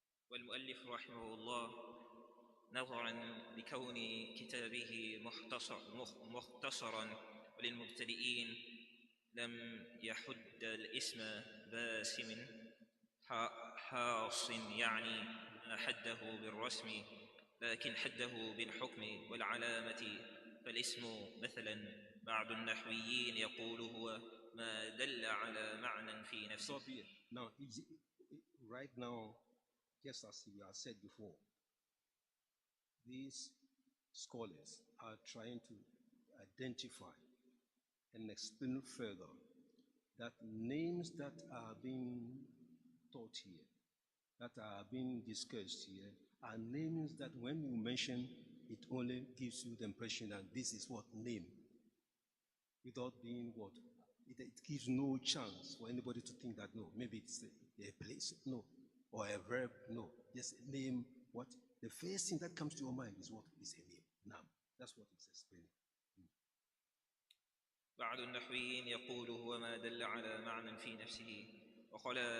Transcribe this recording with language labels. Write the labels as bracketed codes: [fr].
[ar] والمؤلف رحمه الله نظرا لكون كتابه مختصرا وللمبتدئين لم يحد الاسم باسم حاص يعني ما حده بالرسم لكن حده بالحكم والعلامة فالاسم مثلا بعض النحويين يقول هو ما دل على معنى في نفسه. [en] So now, right now, just as we have said before, these scholars are trying to identify and explain further that names that are being taught here, that are being discussed here, are names that when you mention, it only gives you the impression that this is what name, without being what? It gives no chance for anybody to think that, no, maybe it's a place, no, or a verb, no. Just name what? The first thing that comes to your mind is what? Is a name. Now, that's what it's explaining. [ar] بعض النحويين يقول هو ما دل على معنى في نفسه وقال